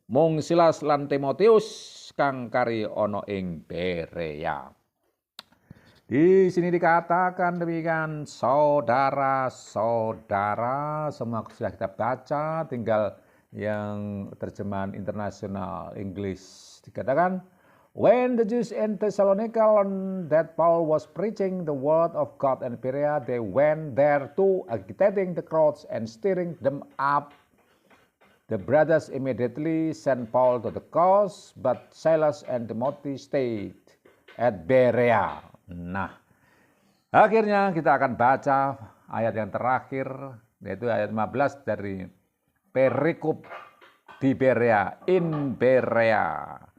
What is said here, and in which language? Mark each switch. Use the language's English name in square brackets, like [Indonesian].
[Javanese] Mung Silas lan Timotius kang kari ana ing Berea. [Indonesian] Di sini dikatakan demikian, saudara-saudara, semua sudah kita baca, tinggal yang terjemahan internasional Inggris. [English] Dikatakan, when the Jews in Thessalonica learned that Paul was preaching the word of God in Berea, they went there too, agitating the crowds and stirring them up. The brothers immediately sent Paul to the coast, but Silas and Timothy stayed at Berea. [Indonesian] Nah, akhirnya kita akan baca ayat yang terakhir, yaitu ayat 15 dari perikop di Berea, [English] in Berea.